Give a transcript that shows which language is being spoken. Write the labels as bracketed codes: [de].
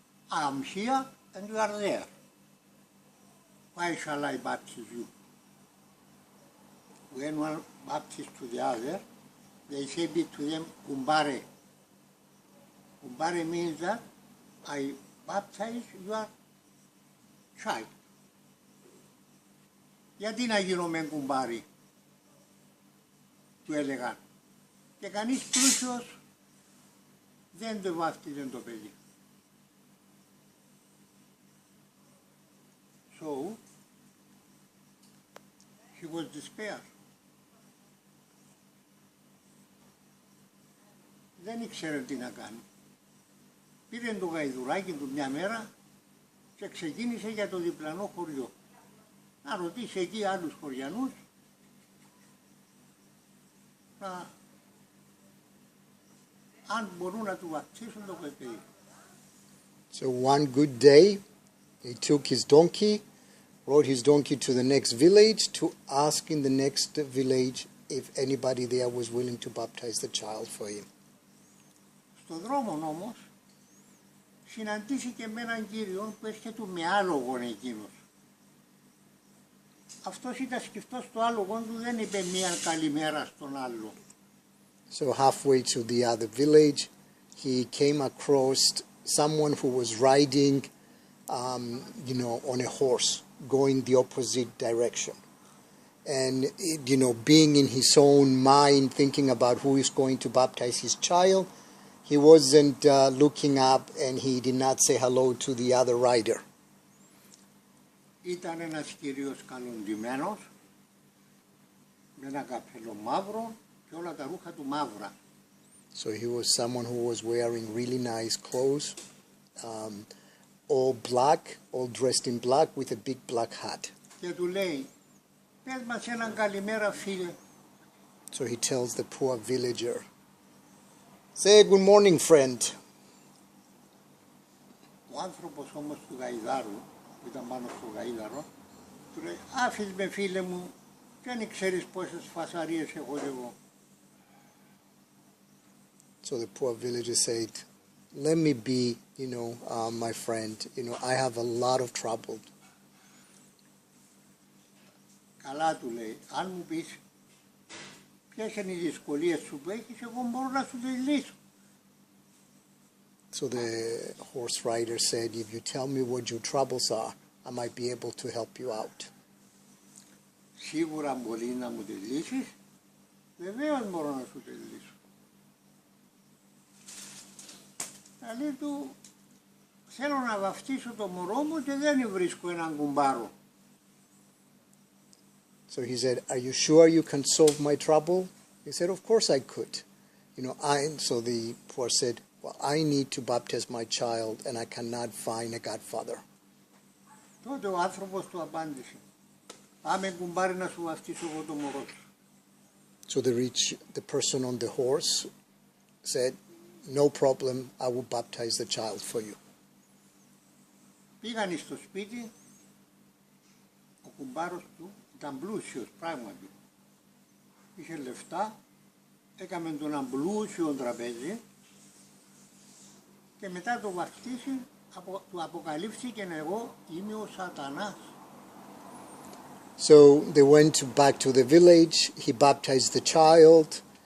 [en] I am here and you are there. Why shall I baptize you? When one baptized to the other, they say to them, kumbare. Kumbare means that I baptize your child. [el] Γιατί να γίνομαι κουμπάρι, του έλεγαν. Και κανείς πλούσιος δεν το βάφτιζε το παιδί. [en] So, he was despair. [el] Δεν ήξερε τι να κάνει. Πήρε το γαϊδουράκι του μια μέρα και ξεκίνησε για το διπλανό χωριό. Να ρωτήσει εκεί άλλους χωριανούς αν μπορούν να του βαπτίσουν το παιδί. [en] So one good day, he took his donkey, rode his donkey to the next village to ask in the next village if anybody there was willing to baptize the child for him. [el] Στον δρόμο όμως συναντήθηκε με έναν κύριο που έρχεται με άλογον εκείνος. Αυτός ήταν σκυφτός στο άλογον του, δεν είπε μία καλημέρα στον άλλο. [en] So halfway to the other village, he came across someone who was riding, on a horse, going the opposite direction. And, being in his own mind, thinking about who is going to baptize his child, he wasn't looking up and he did not say hello to the other rider. [el] Ήταν ένας κύριος καλοντημένος, με ένα καπέλο μαύρο και όλα τα ρούχα του μαύρα. [en] So he was someone who was wearing really nice clothes, all black, all dressed in black with a big black hat. [el] Και του λέει, πες μας έναν καλημέρα φίλε. [en] So he tells the poor villager, say good morning friend. [el] Ο άνθρωπος όμως του γαϊδάρου, που ήταν πάνω στο γαϊδάρο, Του λέει, άφης με φίλε μου, δεν ξέρεις πόσες φασαρίες έχω εγώ. [en] So the poor villager said, let me be, my friend. I have a lot of trouble. [el] Καλά, του λέει, αν μου πεις ποιες είναι οι δυσκολίες σου που έχεις, εγώ μπορώ να σου τις λύσω. [en] So the horse rider said, if you tell me what your troubles are, I might be able to help you out. [el] Σίγουρα μπορεί να μου τις λύσεις, βεβαίως μπορώ να σου τις λύσω. Δηλαδή του, θέλω να βαφτίσω το μωρό μου και δεν βρίσκω έναν κουμπάρο. [en] So he said, are you sure you can solve my trouble? He said, of course I could. So the poor said, well, I need to baptize my child and I cannot find a godfather. [el] Τότε ο άνθρωπος του απάντησε, πάμε κουμπάρι να σου βαφτίσω εγώ το μωρό σου. [en] So the person on the horse said, no problem, I will baptize the child for you. [el] Πήγαν στο σπίτι, ο κουμπάρος του ήταν πλούσιος πράγματι. Είχε λεφτά, έκαμε τον έναν πλούσιο τραπέζι και μετά το βαφτίσει του αποκαλύφθηκε εγώ είμαι ο Σατανάς. [en] So they went back to the village, he baptized the child.